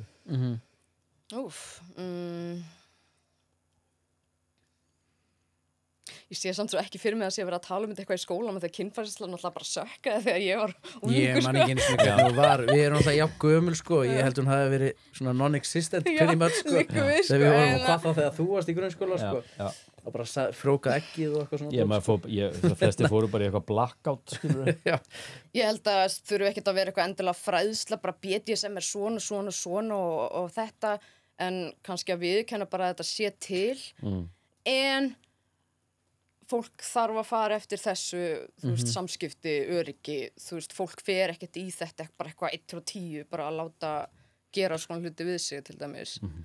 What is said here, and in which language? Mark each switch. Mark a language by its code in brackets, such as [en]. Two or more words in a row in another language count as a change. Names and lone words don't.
[is] Úf, Ég sé samt svo ekki fyrir mig að sé að vera að tala um þetta eitthvað í skóla með þegar kynfærslan alltaf bara sökkaði þegar ég var Ég ungur, man ekki einu sinni hvernig hún var. Við erum alltaf jafn gömul, sko. Ég held hún hafi verið svona [en] non-existent pretty much, [is] sko. líka við, sko, Þegar við vorum en á hvað þá þegar þú varst í grunnskóla, Já, sko. já. Og bara frjóka eggið og eitthvað svona. Það flesti fóru bara í eitthvað blackout, skilur. Já. Ég held að þurfi ekkert að vera eitthvað endilega fræðsla, bara BDSM er svona og þetta, en kannski að viðurkenna bara að þetta sé til, en fólk þarf að fara eftir þessu, þú veist, samskipti, öryggi, þú veist, fólk fer ekkert í þetta, bara eitthvað 1 frá 10, bara að láta gera svona hluti við sig, til dæmis.